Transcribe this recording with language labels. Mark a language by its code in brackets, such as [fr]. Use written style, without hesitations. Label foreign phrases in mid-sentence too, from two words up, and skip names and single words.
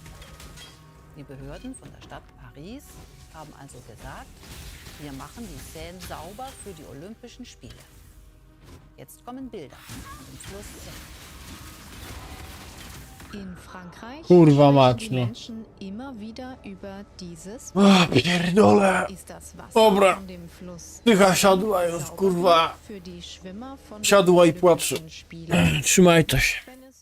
[de] Die Behörden von der Stadt Paris haben also gesagt, wir machen die Seine sauber für die Olympischen Spiele. Jetzt kommen Bilder von dem Fluss Seine. In Frankreich [pl] Kurwa [de] sprechen [pl] mać, [de] die [pl] no. [de] Menschen immer wieder über dieses [pl] Pierdolę. [de] Ist das Wasser [pl] Dobra. [de] von dem Fluss [pl] Dycha siadła już, kurwa. [de] für die Schwimmer von [pl] Siadła i [de] den [pl] płacze. [de] Olympischen Spielen? [pl] Trzymajcie się.